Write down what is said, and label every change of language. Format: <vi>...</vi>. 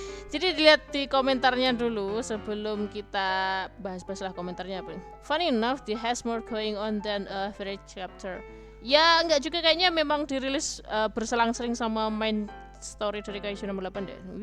<id>Jadi dilihat di komentarnya dulu sebelum kita bahas-bahas lah komentarnya apa.</id> <en>Funny enough, it has more going on than a average chapter.</en> <id>Ya enggak juga, kayaknya memang dirilis berselang-seling sama main story dari kaiju nomor 8 deh.</id>